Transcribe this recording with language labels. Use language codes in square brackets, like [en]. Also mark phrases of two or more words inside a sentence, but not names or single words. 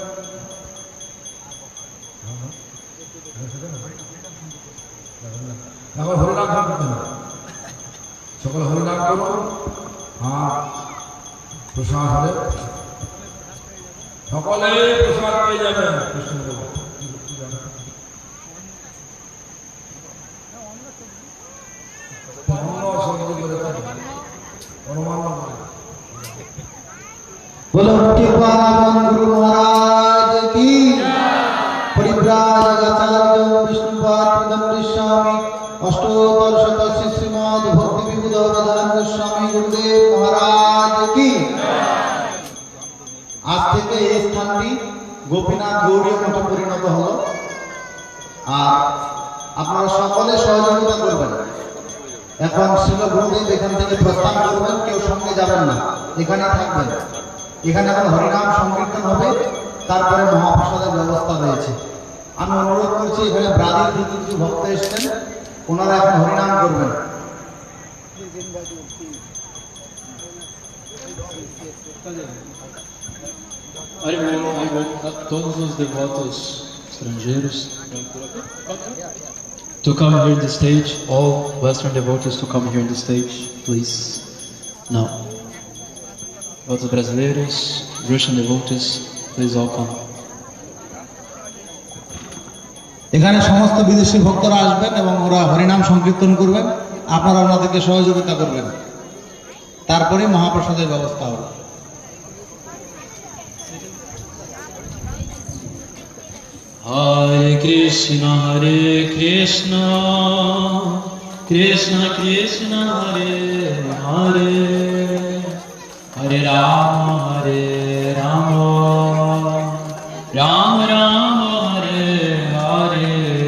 [bn] এখন হরিনাম করতে হবে, সকলে হরিনাম করুন। আর প্রসাদ হবে, সকলে প্রসাদ পেয়ে যাবেন। কৃষ্ণ [hi] बोलो पावन गुरु महाराज की। परिव्राजकाचार्य विष्णुपाद स्वामी अष्टोत्तर शतस्य श्रीमद् भक्ति विबुध वेदांत स्वामी गुरुदेव महाराज की। [bn] আজ থেকে এই স্থানটি গোপীনাথ গৌড়ীয় মঠে পরিণত হলো। আর আপনারা সকলে সহযোগিতা করবেন। এখন শিল গুরুদেব এখান থেকে প্রস্থান করবেন, কেউ সঙ্গে যাবেন না, এখানে থাকবেন। এখানে এখন হরিনাম সংকীর্তন হবে, তারপরে মহাপ্রসাদের ব্যবস্থা রয়েছে। আমি অনুরোধ করছি, এখানে ব্রাজিল থেকে কিছু ভক্ত এসছেন, ওনারা এখন হরিনাম করবেন। [pt] Todos os devotos estrangeiros [en] to come here in the stage, all Western devotees to come here in the stage, please. Now, [pt] devotos brasileiros, [en] Russian devotees, please all come. [bn] এখানে সমস্ত বিদেশি ভক্তরা আসবেন এবং ওরা হরিনাম সংকীর্তন করবেন, আপনারা ওনাদেরকে সহযোগিতা করবেন, তারপরে মহাপ্রসাদের ব্যবস্থা হবে। [sa] Hare Krishna, Krishna Krishna, Hare Hare, Hare Rama, Rama Rama, Hare Hare,